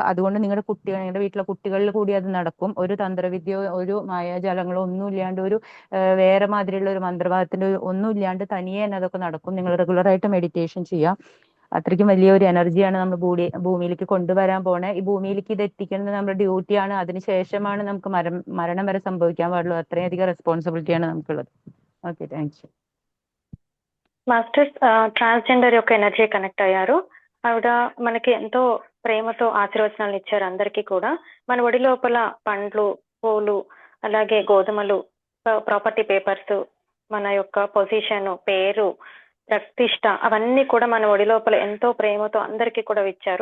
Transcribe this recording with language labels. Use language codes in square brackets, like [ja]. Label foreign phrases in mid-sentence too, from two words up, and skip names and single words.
[ml] അതുകൊണ്ട് നിങ്ങളുടെ വീട്ടിലെ കുട്ടികളിൽ കൂടി അത് നടക്കും. ഒരു തന്ത്രവിദ്യയോ ഒരു മായാജാലങ്ങളോ ഒന്നും ഇല്ലാണ്ട്, ഒരു വേറെ മാതിരിയുള്ള ഒരു മന്ത്രവാദത്തിന്റെ ഒന്നും ഇല്ലാണ്ട് തനിയെ തന്നെ അതൊക്കെ നടക്കും. നിങ്ങൾ റെഗുലറായിട്ട് മെഡിറ്റേഷൻ ചെയ്യാം. അത്രയ്ക്കും വലിയൊരു എനർജിയാണ് നമ്മൾ ഭൂമിയിലേക്ക് കൊണ്ടുവരാൻ പോണേ. ഈ ഭൂമിയിലേക്ക് ഇത് എത്തിക്കുന്നത് നമ്മുടെ ഡ്യൂട്ടിയാണ്. അതിനുശേഷമാണ് നമുക്ക് മരണം വരെ സംഭവിക്കാൻ പാടുള്ളൂ. അത്രയധികം റെസ്പോൺസിബിലിറ്റിയാണ് നമുക്കുള്ളത്. [en] okay thanks. masters transgender [te] యొక్క [en] energy connect [te] అయ్యారు. ఆవిడ మనకి ఎంతో ప్రేమతో ఆశీర్వచనాలు ఇచ్చారు అందరికీ కూడా. మన ఒడి లోపల పండ్లు, పూలు, అలాగే గోధుమలు, [en] property papers, [te] మన యొక్క పొజిషన్, పేరు, ప్రతిష్ట, అవన్నీ కూడా మన ఒడి లోపల ఎంతో ప్రేమతో అందరికీ కూడా ఇచ్చారు.